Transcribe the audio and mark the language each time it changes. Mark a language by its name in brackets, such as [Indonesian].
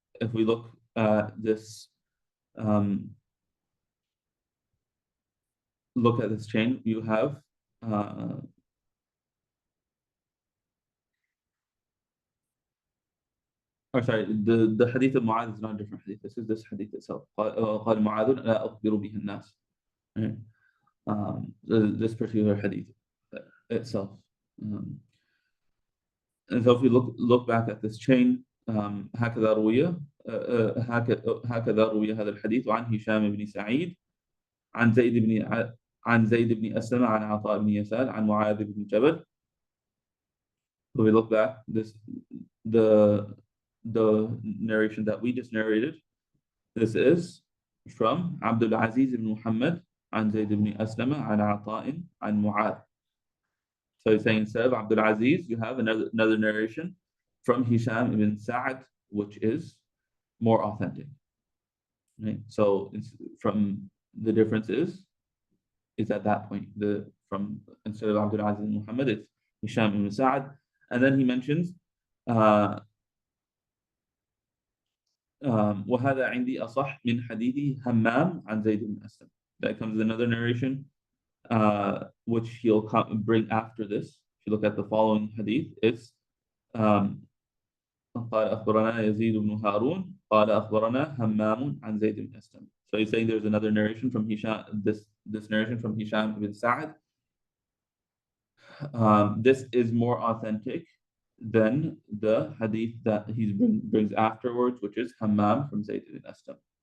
[English] If we look at this, chain, you have the hadith of Mu'adh is not a different hadith. This is this hadith itself. [Arabic] قال معاذ لا أخبر به الناس. [English] This particular hadith itself. And so if we look back at this chain, [Arabic] هكذا روي هذا الحديث عن هشام بن سعيد عن زيد بن أسلم عن عطاء بن يسار عن معاذ بن جبل. [English] So we look back, the narration that we just narrated, this is from Abdul Aziz ibn Muhammad [Arabic] عن زيد بن أسلم عن عطاء عن معاذ. [English] So he's saying instead of Abdul Aziz, you have another narration from Hisham ibn Sa'ad, which is more authentic. Right? So from the difference is at that point, instead of Abdul Aziz ibn Muhammad, it's Hisham ibn Sa'ad. And then he mentions [Arabic] وهذا عندي أصح من حديث همام عن زيد بن أسلم. [English] That comes another narration which he'll bring after this. If you look at the following hadith, it's [Arabic] قال أخبرنا يزيد بن هارون قال أخبرنا همام عن زيد بن أسلم. [English] So he's saying there's another narration from Hisham, this narration from Hisham ibn Sa'ad. This is more authentic than the hadith that he brings afterwards, which is Hammam from Zayd ibn Aslam.